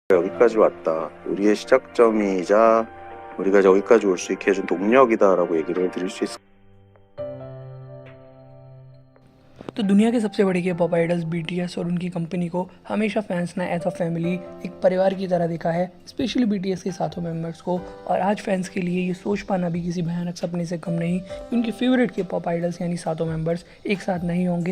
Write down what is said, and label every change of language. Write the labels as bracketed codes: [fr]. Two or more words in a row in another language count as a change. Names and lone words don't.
[ko] 여기까지 왔다. 우리의 시작점이자 우리가 여기까지 올 수 있게 해준 동력이다라고 얘기를 드릴 수 있을 [hi] तो दुनिया के सबसे बड़े [en] K-pop idols [hi] बीटीएस और उनकी कंपनी को हमेशा फैंस ने [en] as a family [hi] एक परिवार की तरह देखा है, स्पेशली बीटीएस के सातों मेंबर्स को। और आज फैंस के लिए ये सोच पाना भी किसी भयानक सपने से कम नहीं कि उनके [en] favorite K-pop idols [hi] यानी सातों मेंबर्स एक साथ नहीं होंगे।